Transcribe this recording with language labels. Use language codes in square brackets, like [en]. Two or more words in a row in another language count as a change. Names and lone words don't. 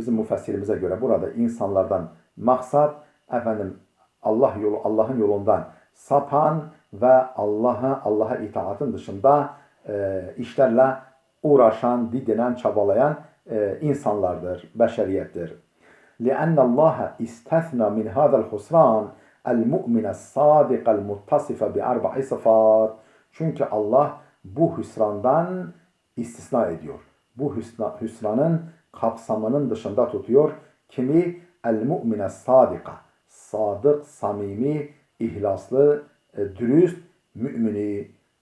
[tr] Bizim müfessirimize göre burada insanlardan maksat Allah'ın yolundan sapan ve Allah'a itaatın dışında işlerle uğraşan, didinen, çabalayan insanlardır, beşeriyettir. [ar] لأن الله استثنى من هذا الخسران المؤمن الصادق المتصف بأربع صفات. [tr] Çünkü Allah bu hüsrandan istisna ediyor. Bu hüsranın kapsamının dışında tutuyor. Kimi? [ar] المؤمن الصادق. [tr] Sadık, samimi, ihlaslı, dürüst, mümini.